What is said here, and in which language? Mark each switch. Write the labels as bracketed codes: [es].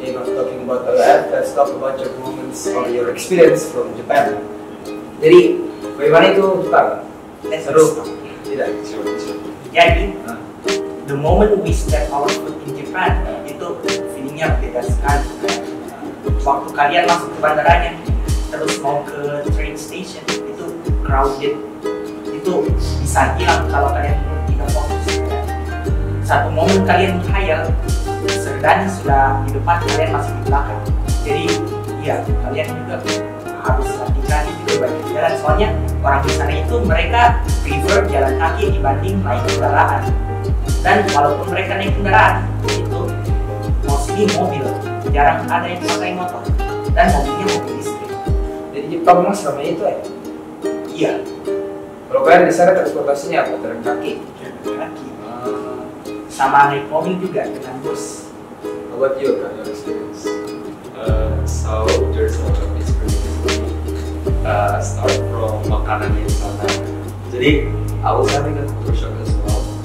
[en] Talking about AWF, let's talk about your moments or your experience from Japan. [id] Jadi, bagaimana itu Jepang? Seru? Tidak? [en] Jadi, the moment we step our foot in Japan, [id] itu feelingnya beda sekali. Waktu kalian masuk ke bandaranya, terus mau ke train station, itu crowded. Itu bisa hilang kalau kalian tidak fokus. Satu momen kalian menghayal, serdani sudah di depan, kalian masih di belakang. Jadi, ya kalian juga harus latihan itu banyak jalan. Soalnya orang di sana itu mereka prefer jalan kaki dibanding naik kendaraan. Dan walaupun mereka naik kendaraan, itu mostly mobil, jarang ada yang pakai motor. Dan mobilnya mobil listrik. Jadi Jepang memang selama itu ya? Iya. Kalau kalian di sana transportasinya apa? Jalan kaki? Jalan kaki. Sama naik mobil juga dengan bus. [en] How about you, your experience? So there's a lot of experience. Start from [id] makanan yang sana. [en] Jadi I was having a culture shock as well.